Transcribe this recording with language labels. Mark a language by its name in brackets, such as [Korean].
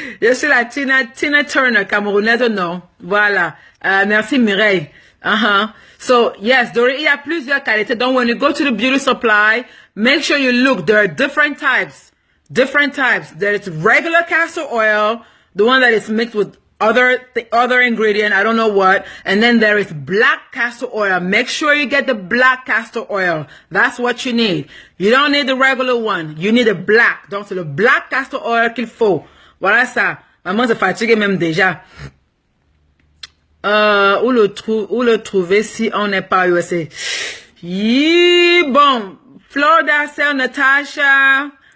[French] Je suis la Tina Turner, camerounaise, non. Voilà. Merci, Mireille. [English] So, yes, [French] Dorine, il y a plusieurs qualités. [English] Donc, when you go to the beauty supply, make sure you look. There are different types. There is regular castor oil, the one that is mixed with other ingredient, I don't know what, and then there is black castor oil. Make sure you get the black castor oil. That's what you need. You don't need the regular one. You need the black. [French] Donc c'est le black castor oil qu'il faut. Voilà ça. Maman se fatigue même déjà. Où le trouver si on n'est pas USA? Bon, Florida, c'est Natasha.